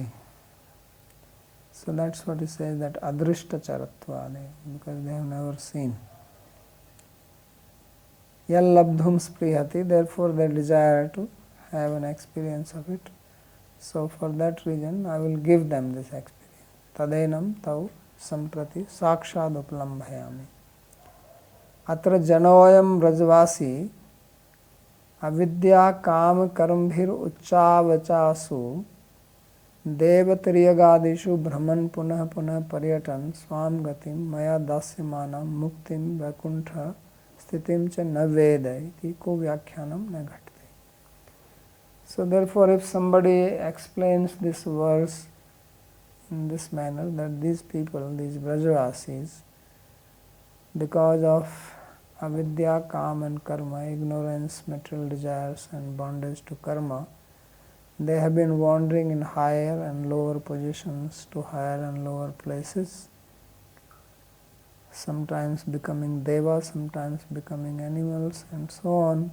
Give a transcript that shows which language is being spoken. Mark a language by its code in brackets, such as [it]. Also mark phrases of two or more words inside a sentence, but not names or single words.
[en] So that's what he says, that [sa] Adrishta Charatvade, [en] because they have never seen. [sa] Yallabdhum sprihati, [en] therefore they desire to have an experience of it. So for that reason, I will give them this experience. [sa] Tadenam tau samprati sakshad upalambhayami. Atra janoyam brajvasi avidya kam karambhir uchavachasu devatriyagadishu brahman punah punah paryatan swam gatim maya dasyamanam muktim vaikuntha sthitim cha na vedai iti ko vyakhyanam na ghatte. [en] So therefore if somebody explains this verse in this manner, that these people, these Brajavasis, because of avidya, kam and karma, ignorance, material desires and bondage to karma, they have been wandering in higher and lower positions to higher and lower places, sometimes becoming deva, sometimes becoming animals and so on.